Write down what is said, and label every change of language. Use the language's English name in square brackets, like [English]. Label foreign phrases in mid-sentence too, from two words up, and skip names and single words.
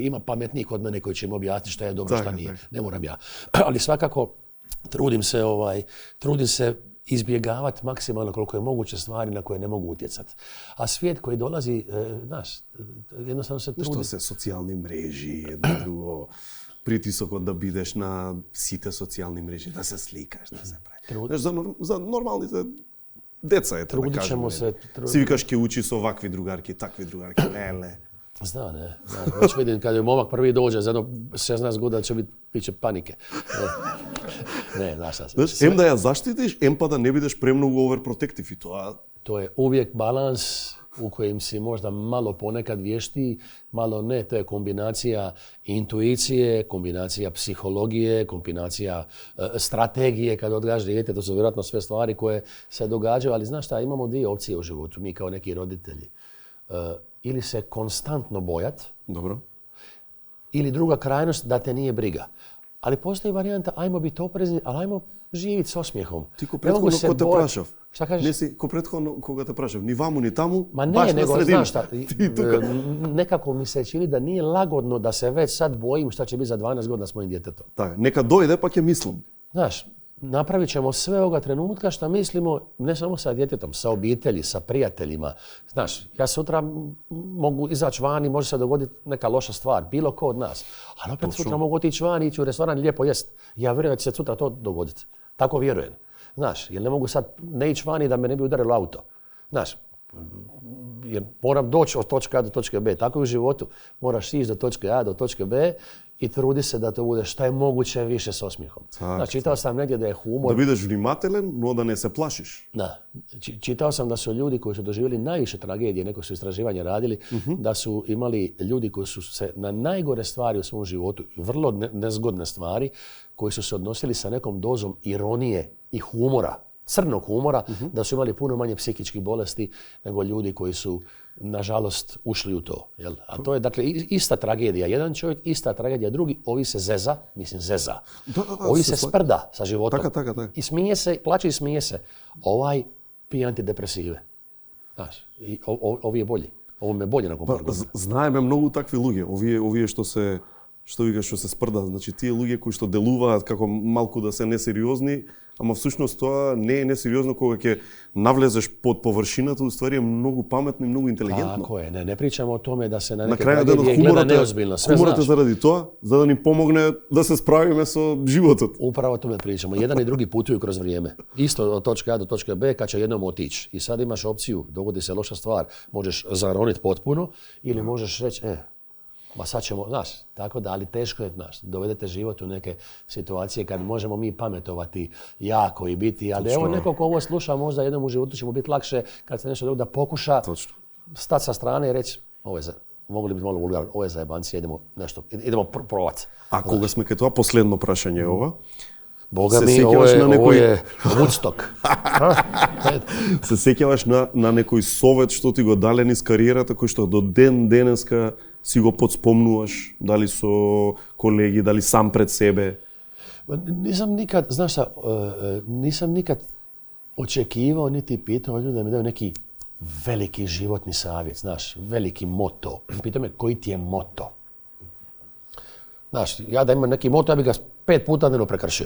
[Croatian] Ima pametnijih od mene koji će im objasniti šta je dobro, šta nije. Ne moram ja. Ali svakako trudim se izbjegavati maksimalno koliko je moguće stvari na koje ne mogu utjecati. A svijet koji dolazi, znaš, jednostavno se trudi. [Macedonian] Што се социјални мрежи, едно друго, притисокот да бидеш на сите социјални мрежи, да се сликаш, да се прави. За нормалните деца ете да кажеме. Си викаш ке учи со вакви другарки, такви другарки, леле. [Croatian] Zna, ne. Već vidim, kad je momak prvi dođe, za jedno 16 godina će biće panike. Ne, znaš šta se. [Macedonian] Ем да ја заштитиш, ем па да не бидеш премногу overprotective и тоа. [Croatian] To je uvijek balans u kojem si možda malo ponekad vješti, malo ne. To je kombinacija intuicije, kombinacija psihologije, kombinacija strategije kad odgajaš dijete. To su vjerojatno sve stvari koje se događaju, ali znaš šta, imamo dvije opcije u životu, mi kao neki roditelji. Ili se konstantno bojat, dobro, ili druga krajnost da te nije briga. Ali postoji varijanta, ajmo biti oprezni, ali ajmo živjeti s osmijehom. [Macedonian] Ти ко претходно ко те прашав. [Croatian] Šta kažeš? [Macedonian] Не си ко претходно кога те прашав, ни ваму ни таму, [Croatian] Ma ne, [Macedonian] баш на [Croatian] nego [Macedonian] средина. [Croatian] znaš šta, nekako mi se čini da nije lagodno da se već sad bojim šta će biti za 12 godina s mojim djetetom. [Macedonian] Така, нека дојде па ќе мислам. [Croatian] Znaš, napravit ćemo sve ovoga trenutka što mislimo, ne samo sa djetetom, sa obitelji, sa prijateljima. Znaš, ja sutra mogu izaći van i može se dogoditi neka loša stvar, bilo ko od nas. Ali opet sutra mogu otići van i ići u restoran i lijepo jest. Ja vjerujem da će se sutra to dogoditi. Tako vjerujem. Znaš, jer ne mogu sad ne ići vani da me ne bi udarilo auto. Znaš, jer moram doći od točke A do točke B. Tako i u životu. Moraš ići do točke A do točke B i trudi se da to bude šta je moguće više s osmijehom. Znači, čitao sam negdje da je humor... [Macedonian] Da бидеш внимателен, но да не се плашиш. [Croatian] Da. Čitao sam da su ljudi koji su doživjeli najviše tragedije, neko su istraživanja radili, da su imali ljudi koji su se na najgore stvari u svom životu, vrlo nezgodne stvari, koji su se odnosili sa nekom dozom ironije i humora, crnog humora, da su imali puno manje psihičkih bolesti nego ljudi koji su, nažalost, ušli u to. Jel? A to je, dakle, ista tragedija. Jedan čovjek, ista tragedija. Drugi, ovi se zeza. Ovi se sprda sa životom. [Macedonian] Така. [Croatian] I smije se, plače i smije se. Ovaj pije antidepresive. Znaš, ovi je bolji. Ovo me bolje nakon par godina. [Macedonian] Знаеме многу такви луѓе. Овие што што вика што се спрда, значи тие луѓе кои што делуваат како малку да се несериозни, ама всушност тоа не е несериозно кога ќе навлезеш под површината, уствари е многу паметно и многу интелигентно. Тако е, [Croatian] не pričamo o tome da se na neke [Macedonian] крајот [Croatian] tragedije gleda neozbiljno, sve [Macedonian] хуморот е [Croatian] znaš. [Macedonian] заради тоа, за да ни помогне да се справиме со животот. [Croatian] Upravo o tome pričamo. Jedan i drugi putuju kroz vrijeme. Isto od točke A do točke B kad će jednom otići. I sad imaš opciju, dogodi se loša stvar, možeš zaroniti potpuno ili možeš reći, ma sad ćemo, znaš, tako da, ali teško je, znaš, dovedete život u neke situacije kad možemo mi pametovati jako i biti, ali evo neko ko ovo sluša, možda jednom u životu će mu biti lakše kad se nešto dogodi da pokuša stati sa strane i reći, mogli bi malo vulgarno, ovo je zajebancija, idemo provat. [Macedonian] A кога сме кај тоа, последно прашање е ова. [Croatian] Boga mi, ovo je Woodstock. [Macedonian] Се сеќаваш на некој совет што ти го дале низ кариерата, кој што до ден денеска си го подспомнуваш, дали со колеги, дали сам пред себе? [Croatian] Nisam nikad, znaš šta, nisam nikad očekivao niti pitao ljudi da mi daju neki veliki životni savjet, znaš, veliki moto. Pitao me koji ti je moto. Znaš, ja da imam neki moto, ja bih ga 5 puta dnevno prekršio.